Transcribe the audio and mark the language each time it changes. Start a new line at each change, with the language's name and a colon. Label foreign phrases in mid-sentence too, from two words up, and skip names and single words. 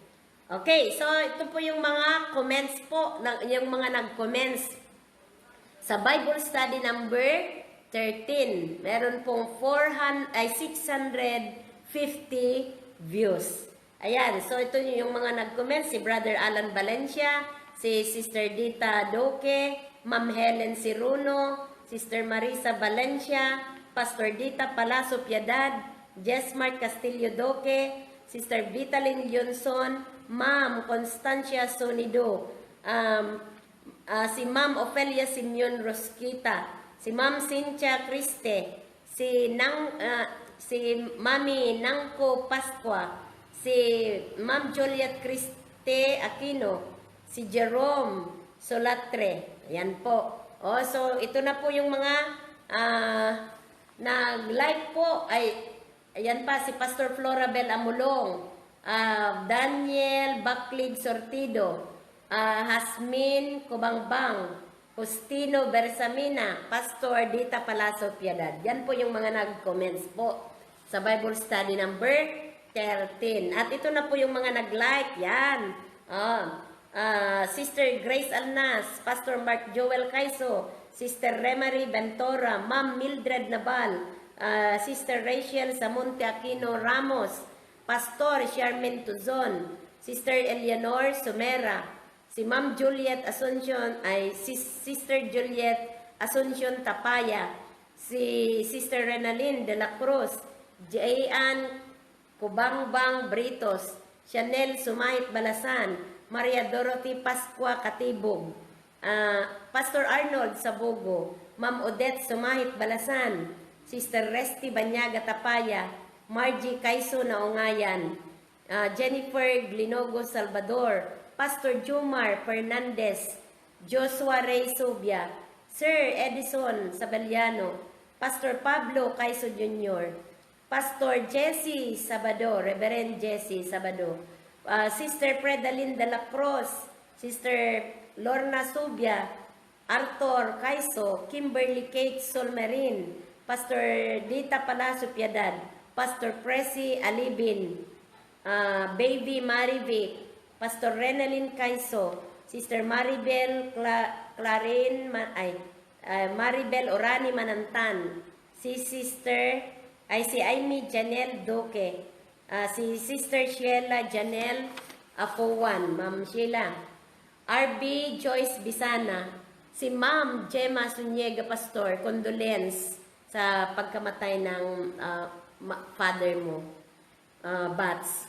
Filipino: Okay, so ito po yung mga comments po, yung mga nag-comments sa Bible study number 13. Meron pong 650 views. Ayan, so ito yung mga nag-comments, si Brother Alan Valencia, si Sister Dita Doque, Ma'am Helen Ciruno, Sister Marisa Valencia, Pastor Dita Palacio Piedad, Jesmart Castillo Doque, Sister Vitalyn Johnson, Ma'am Constancia Sonido, si Ma'am Ofelia Simeon Rosquita, si Ma'am Cynthia Criste, si Mami Nangko Pasqua, si Ma'am Juliet Criste Aquino, si Jerome Solatre. Ayan po. So ito na po yung mga nag-like po. Ayan pa, si Pastor Florabel Amulong, Daniel Baclid Sortido, Hasmin Kubangbang, Justino Bersamina, Pastor Dita Palacio Piedad. Yan po yung mga nag-comments po sa Bible study number 13. At ito na po yung mga nag-like. Yan. Sister Grace Alnas, Pastor Mark Joel Caiso, Sister Remary Ventura, Ma'am Mildred Nabal, Sister Rachel Samonte Aquino Ramos, Pastor Charmaine Tuzon, Sister Eleanor Sumera, si Ma'am Juliet Asuncion, Sister Juliet Asuncion Tapaya, si Sister Renalyn de la Cruz, Jayan Kubangbang Britos, Chanel Sumait Balasan, Maria Dorothy Pasqua Katibog, Pastor Arnold Sabogo, Ma'am Odette Sumait Balasan, Sister Resti Banyaga Tapaya, Margie Kaiso Naungayan, Jennifer Glinogo Salvador, Pastor Jumar Fernandez, Joshua Ray Subia, Sir Edison Sabaliano, Pastor Pablo Kaiso Jr., Pastor Jesse Sabado, Reverend Jesse Sabado, Sister Predalyn de la Cruz, Sister Lorna Subia, Arthur Kaiso, Kimberly Kate Solmerin, Pastor Dita Palacio Piedad, Pastor Presi Alibin, Baby Marivic, Pastor Renalyn Kaiso, Sister Maribel Maribel Orani Manantan, si Amy Janelle Doque, si Sister Sheila Janelle Afowan, Ma'am Sheila, RB Joyce Bisana, si Ma'am Gemma Sunyega Pastor, condolence sa pagkamatay ng father mo, Bats.